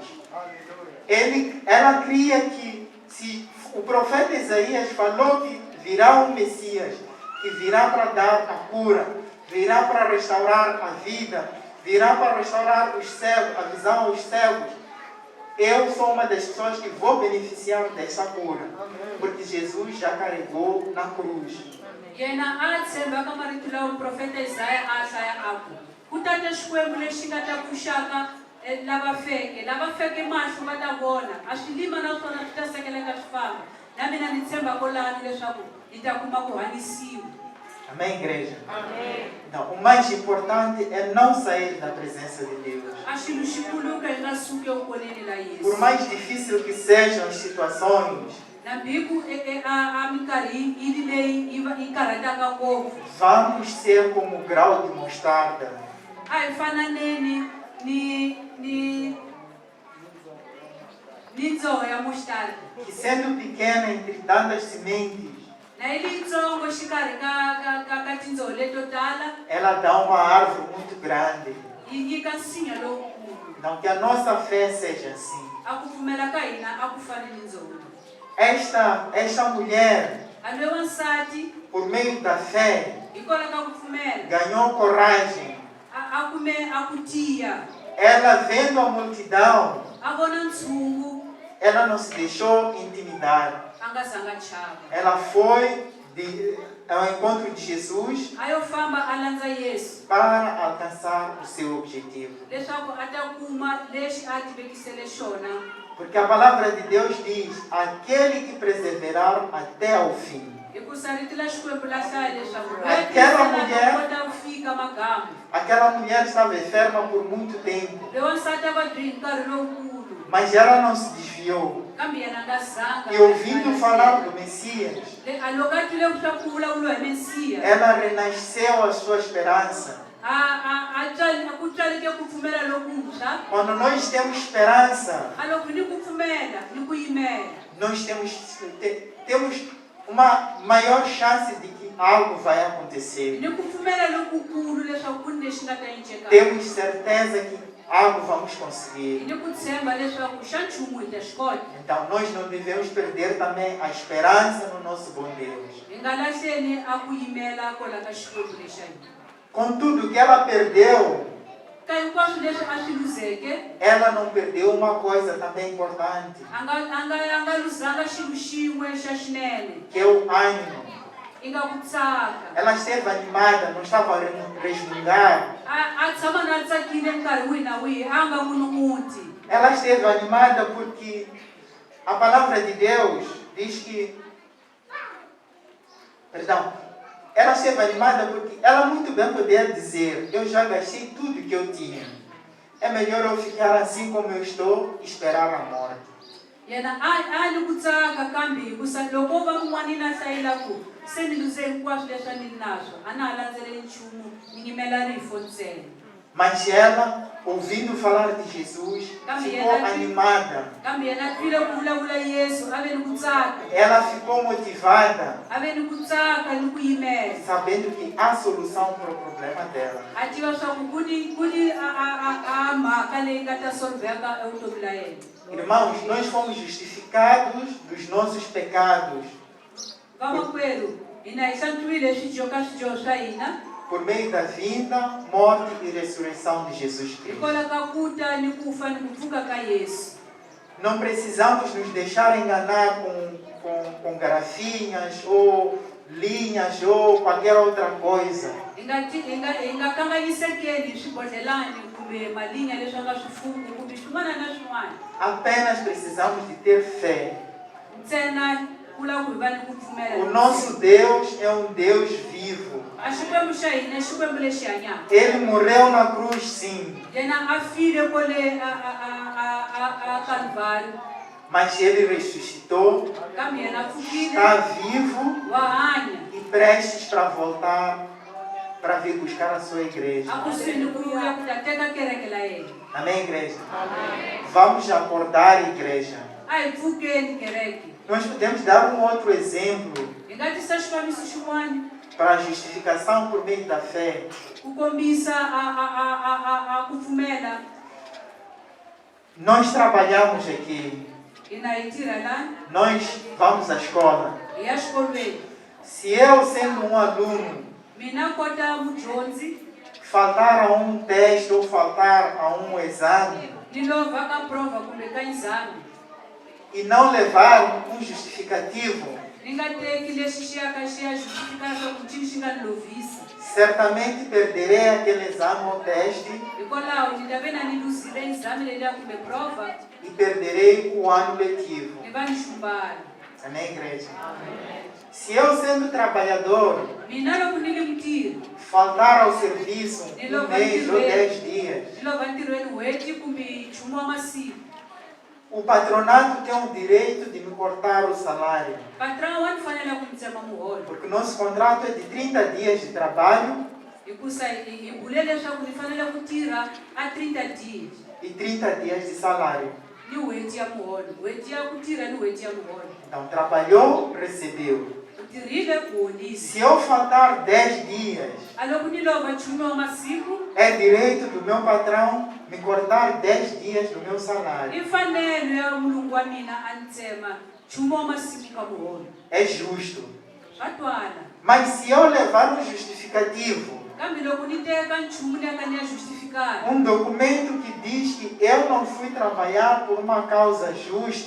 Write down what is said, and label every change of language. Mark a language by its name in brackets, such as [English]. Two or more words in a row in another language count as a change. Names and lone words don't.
[Portuguese] Ela cria que, se o profeta Isaías falou que virá um Messias, que virá para dar a cura, virá para restaurar a vida, virá para restaurar os cegos, a visão aos cegos, eu sou uma das pessoas que vou beneficiar dessa cura, porque Jesus já carregou na cruz. [Tsonga] Yena a tshemba ka marito lawa profeta Isaya a hlaya aku ku ta ta xikwembu lexi nga ta pfuxaka lava feke mahlo va ta vona a swi lima naswona swi ta sekeleka swi famba. Na mina ni tshemba ko lani leswaku ni ta kuma ku hanyisiwa. [Portuguese] Amém, igreja? Amém. Então, o mais importante é não sair da presença de Deus. [Tsonga] A xilo xikuluka hi nga suki evukoneni la [Portuguese] Por Yesu. mais difícil que sejam as situações, [Tsonga] Na biku a minkarhi ivi leyi yi karhataka ngopfu [Portuguese] vamos ser como o grau de mostarda. [Tsonga] a hi fananeni ni ndzhoho ya muxtarha [Portuguese] Que sendo pequena entre tantas sementes, [Tsonga] na yi liyitsongo xikarhi ka tindzoho leto tala [Portuguese] ela dá uma árvore muito grande. [Tsonga] yi nyika nsinya lowukulu. [Portuguese] Então, que a nossa fé seja assim. [Tsonga] A ku pfumela ka hina a ku fani ni ndzhoho. [Portuguese] Esta mulher, [Tsonga] A loyi wansati [Portuguese] por meio da fé, [Tsonga] hikwalaho ka ku pfumela [Portuguese] ganhou coragem. [Tsonga] a kume a ku tiya [Portuguese] Ela, vendo a multidão, [Tsonga] a vona ntshungu [Portuguese] ela não se deixou intimidar. [Tsonga] a nga zanga chava. [Portuguese] Ela foi ao encontro de Jesus [Tsonga] A yo famba a landza Yesu [Portuguese] para alcançar o seu objetivo. [Tsonga] leswaku a ta kuma lexi a ti vekisele xona. [Portuguese] Porque a palavra de Deus diz: aquele que perseverar até ao fim. [Tsonga] Hikusa rito la xikwembu la hlaya leswaku [Portuguese] Aquela mulher- [Tsonga] kota ku fika magama. [Portuguese] Aquela mulher estava enferma por muito tempo, [Tsonga] Loyi wansati a vabyi hi nkarhi lowukulu [Portuguese] mas ela não se desviou. [Tsonga] kambe yena nga zanga. [Portuguese] E ouvindo falar do Messias, [Tsonga] A loko a twile leswaku ku vulavuriwa hi Mesiya [Portuguese] ela renasceu a sua esperança. [Tsonga] a ku tswaleke ku pfumela lokuntshwa. [Portuguese] Quando nós temos esperança, [Tsonga] A loko ni ku pfumela ni ku yimela [Portuguese] nós temos uma maior chance de que algo vai acontecer. [Tsonga] ni ku pfumela lokukulu leswaku ku ni lexi nga ta encekaka. [Portuguese] Temos certeza que algo vamos conseguir. [Tsonga] Ni ku tshemba leswaku xa nchumu hi ta xi kota. [Portuguese] Então nós não devemos perder também a esperança no nosso bom Deus. [Tsonga] Hi nga lahleni a ku yimela kola ka xikwembu lexa hina. [Portuguese] Com tudo que ela perdeu, [Tsonga] Ka hinkwaswo leswi a swi luzeke [Portuguese] ela não perdeu uma coisa também importante, [Tsonga] a nga luzanga xilo xin'we xa xinene [Portuguese] que é o ânimo. [Tsonga] i nga ku tsaka. [Portuguese] Ela esteve animada, não estava a resmungar. [Tsonga] A tshama na tsakile nkarhi wihi na wihi a nga munun'uti. [Portuguese] Ela esteve animada porque a palavra de Deus diz que... Perdão. Ela esteve animada porque ela muito bem podia dizer: eu já gastei tudo que eu tinha. É melhor eu ficar assim como eu estou e esperar a morte. [Tsonga] Yena a ni ku tsaka kambe hikusa loko va mun'wani na hlayela ku se ni luze hinkwaswo leswi a ni ri naswo a na ha landzeleli nchumu ni yimela rifo ntsena. [Portuguese] Mas ela, ouvindo falar de Jesus, ficou animada. [Tsonga] Kambe yena a twile ku vulavula Yesu a ve ni ku tsaka [Portuguese] Ela ficou motivada, [Tsonga] a ve ni ku tsaka ni ku yimela. [Portuguese] sabendo que há solução para o problema dela. [Tsonga] A tiva swaku ku ni a mhaka leyi nga ta solveka evutomi la yena. [Portuguese] Irmãos, nós fomos justificados dos nossos pecados [Tsonga] Vamakwerhu hina hi hlantswiwile swidyoho ka swidyoho swa hina [Portuguese] por meio da vida, morte e ressurreição de Jesus Cristo. [Tsonga] hikwalaho ka ku ta ni ku fa ni ku pfuka ka Yesu. [Portuguese] Não precisamos nos deixar enganar com garafinhas ou linhas ou qualquer outra coisa. [Tsonga] Hi nga kanganyisekeli hi swibodlhelani kumbe malinya leswi a nga swifungu kumbe swin'wana na swin'wana. [Portuguese] Apenas precisamos de ter fé. [Tsonga] Ntsena kula ku va ni ku pfumela. [Portuguese] O nosso Deus é um Deus vivo. [Tsonga] A Xikwembu xa hina i Xikwembu lexi hanyaka. [Portuguese] Ele morreu na cruz, sim, [Tsonga] Yena a file kwale a Calvário, [Portuguese] mas ele ressuscitou, [Tsonga] kambe yena a pfukile, [Portuguese] está vivo [Tsonga] wa hanya. [Portuguese] e prestes para voltar para vir buscar a sua igreja. [Tsonga] A kusini ku ya ku ta teka kereke la yena. [Portuguese] Amém, igreja? Vamos acordar, igreja. [Tsonga] A hi pfukeni kereke. [Portuguese] Nós podemos dar um outro exemplo [Tsonga] Hi nga tisa xifaniso xin'wana [Portuguese] para a justificação por meio da fé. [Tsonga] ku kombisa a ku pfumela. [Portuguese] Nós trabalhamos aqui, [Tsonga] Hina hi tirha lani, [Portuguese] nós vamos à escola. [Tsonga] hi ya xikolweni. [Portuguese] Se eu, sendo um aluno, [Tsonga] Mina kota mudyondzi [Portuguese] faltar a um teste ou faltar a um exame [Tsonga] ni lova ka prova kumbe ka exame, [Portuguese] e não levar um justificativo, [Tsonga] ni nga teki lexi xi ya ka xi ya justifikaka ku cini xi nga ni lovisa, [Portuguese] certamente perderei aquele exame ou teste [Tsonga] hikwalaho ni ta ve na ni luzile exame leliya kumbe prova, [Portuguese] e perderei o ano letivo. [Tsonga] ni va ni xumbala. [Portuguese] Amém, igreja? Se eu, sendo trabalhador, [Tsonga] Mina loko ni ri mutirhi, [Portuguese] faltar ao serviço um mês ou 10 dias, [Tsonga] ni lova ntirhweni n'hweti kumbe nchumu wa masiku, [Portuguese] o patronato tem o direito de me cortar o salário, [Tsonga] patrão wa ni fanele ku ni tsema muholo, [Portuguese] porque nosso contrato é de 30 dias de trabalho [Tsonga] hikusa hi bule leswaku ni fanele ku tirha a 30 dias [Portuguese] e 30 dias de salário. [Tsonga] ni n'hweti ya muholo, n'hweti ya ku tirha ni n'hweti ya muholo. [Portuguese] Então, trabalhou, recebeu. [Tsonga] U tirhile u holisa. [Portuguese] Se eu faltar 10 dias, [Tsonga] A loko ni lova nchumu wa masiku, [Portuguese] é direito do meu patrão me cortar 10 dias do meu salário. [Tsonga] i mfanelo ya mulungu wa mina a ni tsema nchumu wa masiku ka muholo. [Portuguese] É justo. [Tsonga] Swa twala. [Portuguese] Mas se eu levar um justificativo, [Tsonga] Kambe loko ni teka nchumu leyi nga ni ya justificado, [Portuguese] um documento que diz que eu não fui trabalhar por uma causa justa,